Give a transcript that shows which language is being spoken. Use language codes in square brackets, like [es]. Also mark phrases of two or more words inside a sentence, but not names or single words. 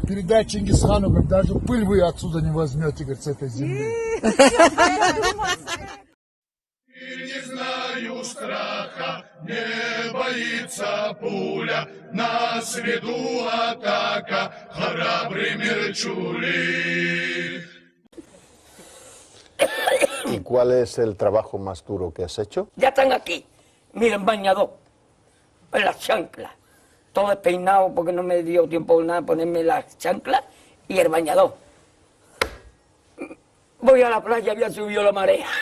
[ru] Передай Чингисхану, говорит, даже пыль вы отсюда не возьмете, говорит, с этой земли. Не знаю страха, не боится пуля, на среду атака, храбрый Мерчули. [es] ¿Y cuál es el trabajo más duro que has hecho? Ya están aquí, miren, bañador, en las chanclas, todo despeinado porque no me dio tiempo nada ponerme las chanclas y el bañador. Voy a la playa, había subido la marea.